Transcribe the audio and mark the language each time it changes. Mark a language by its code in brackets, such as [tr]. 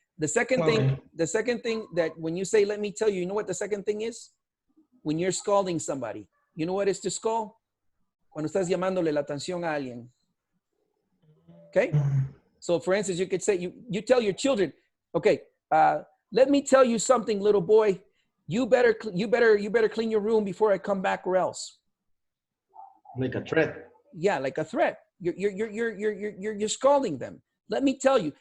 [en] The second thing that when you say let me tell you, you know what the second thing is? When you're scalding somebody, you know what is to scold? [es] Cuando estás llamándole la atención a alguien. [en] Okay? So for instance, you could say, you tell your children, okay, let me tell you something, little boy, you better clean your room before I come back, or else. Like a threat. Yeah, like a threat. You're scalding them. Let me tell you.